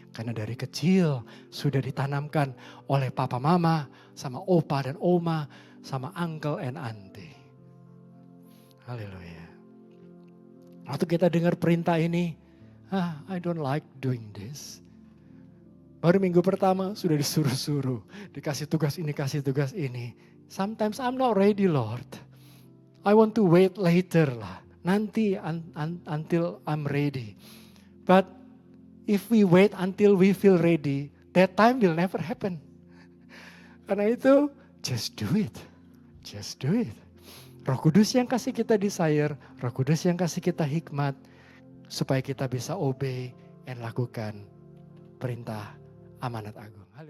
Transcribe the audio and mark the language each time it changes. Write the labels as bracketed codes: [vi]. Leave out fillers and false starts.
[id] Karena dari kecil sudah ditanamkan oleh papa mama, sama opa dan oma, sama [en] uncle and auntie. [id] Haleluya. Waktu kita dengar perintah ini, [en] I don't like doing this. [id] Baru minggu pertama sudah disuruh-suruh, dikasih tugas ini, kasih tugas ini. [en] Sometimes I'm not ready, Lord. I want to wait later lah. [id] Nanti [en] until I'm ready. But if we wait until we feel ready, that time will never happen. [id] Karena itu, [en] just do it. Just do it. [id] Roh Kudus yang kasih kita desire, Roh Kudus yang kasih kita hikmat, supaya kita bisa [en] obey and [id] lakukan perintah amanat agung.